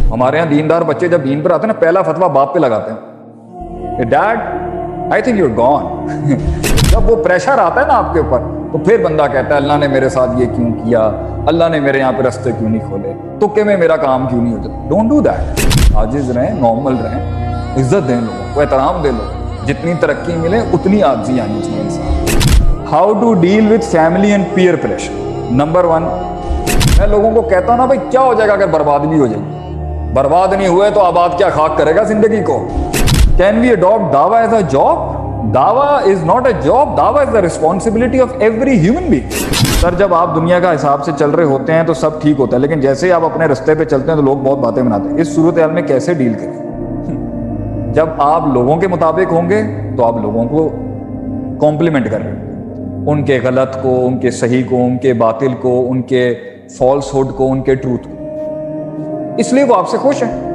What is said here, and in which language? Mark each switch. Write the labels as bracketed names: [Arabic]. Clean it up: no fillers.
[Urdu] ہمارے یہاں دیندار بچے جب دین پر آتے ہیں نا، پہلا فتویٰ باپ پہ لگاتے ہیں، [English] Dad I think you are gone. [Urdu] جب وہ پریشر آتا ہے نا آپ کے اوپر، تو پھر بندہ کہتا ہے اللہ نے میرے ساتھ یہ کیوں کیا، اللہ نے میرے یہاں پہ رستے کیوں نہیں کھولے، تکے میں میرا کام کیوں نہیں ہو جاتا. [English] Don't do that. [Urdu] عاجز رہیں، نارمل رہیں، عزت دیں لوگوں کو، احترام دیں لوگوں. جتنی ترقی ملے اتنی عاجزی آنی چاہیے انسان. [English] How to deal with family and peer pressure. [Urdu] Number 1، میں لوگوں کو کہتا ہوں نا بھائی کیا ہو جائے گا اگر برباد بھی ہو جائے گی؟ برباد نہیں ہوئے تو آباد کیا خاک کرے گا زندگی کو. [English] Can we adapt دعویٰ as a job? دعویٰ is not a job, دعویٰ is the responsibility of every human being. [Urdu] سر جب آپ دنیا کا حساب سے چل رہے ہوتے ہیں تو سب ٹھیک ہوتا ہے، لیکن جیسے ہی آپ اپنے رستے پہ چلتے ہیں تو لوگ بہت باتیں بناتے ہیں. اس صورتحال میں کیسے ڈیل کریں؟ جب آپ لوگوں کے مطابق ہوں گے تو آپ لوگوں کو کمپلیمنٹ کر رہے ہیں، ان کے غلط کو، ان کے صحیح کو، ان کے باطل کو، ان کے فالس ہوڈ کو، ان کے ٹروتھ کو، اس لیے وہ آپ سے خوش ہیں.